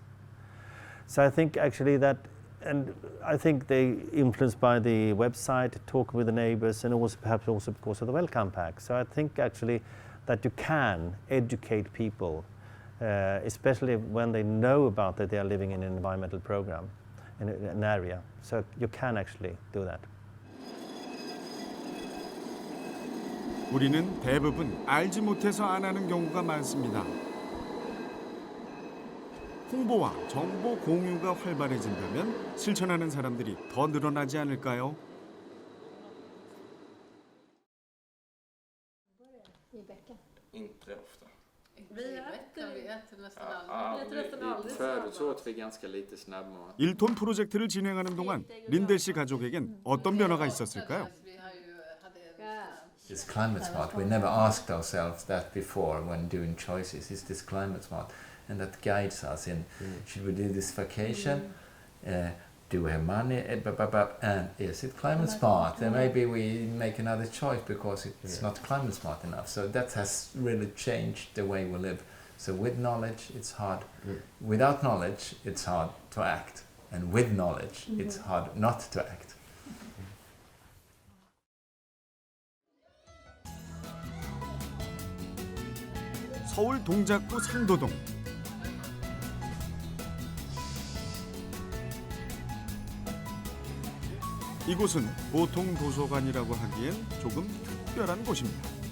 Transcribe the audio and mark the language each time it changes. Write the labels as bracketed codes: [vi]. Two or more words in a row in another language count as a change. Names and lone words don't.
[en] So I think actually that, and I think they influenced by the website, talk with the neighbors, and also perhaps also because of the welcome pack. So I think actually that you can educate people, especially when they know about that they are living in an environmental program in an area. So you can actually do that. [ko] 우리는 대부분 알지 못해서 안 하는 경우가 많습니다. 홍보와 정보 공유가 활발해진다면 실천하는 사람들이 더 늘어나지 않을까요? [sv] Inte ofta. Vi äter nästan Förut åt vi ganska lite snabbmat. [ko] 1톤 프로젝트를 진행하는 동안 린델 씨 가족에겐 어떤 변화가 있었을까요? [en] Is climate smart? We never asked ourselves that before when doing choices. Is this climate smart? And that guides us in, should we do this vacation? Do we have money? And is it climate smart? And maybe we make another choice because it's not climate smart enough. So that has really changed the way we live. So with knowledge, it's hard. Without knowledge, it's hard to act. And with knowledge, it's hard not to act. [ko] 서울 동작구 상도동. 이곳은 보통 도서관이라고 하기엔 조금 특별한 곳입니다.